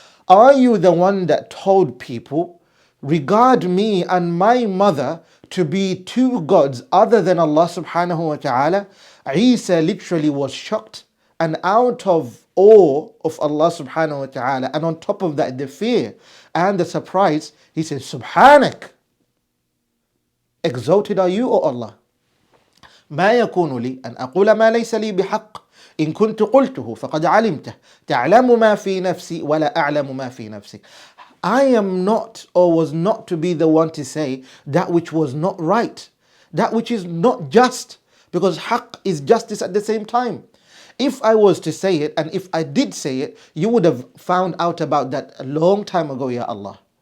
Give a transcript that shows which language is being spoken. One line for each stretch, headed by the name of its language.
English: Are you the one that told people, regard me and my mother to be two gods other than Allah subhanahu wa ta'ala? Isa literally was shocked and out of awe of Allah subhanahu wa ta'ala, and on top of that the fear and the surprise, he says, Subhanak, exalted are you, O Allah.
Arabic: ما يكون لي أن أقول ما ليس لي بحق إن كنت قلته فقد علمته تعلم ما في نفسي ولا أعلم ما في نفسك.
English: I am not, or was not to be the one to say that which was not right, that which is not just, because haqq is justice at the same time. If I was to say it, and if I did say it, you would have found out about that a long time ago, Ya Allah.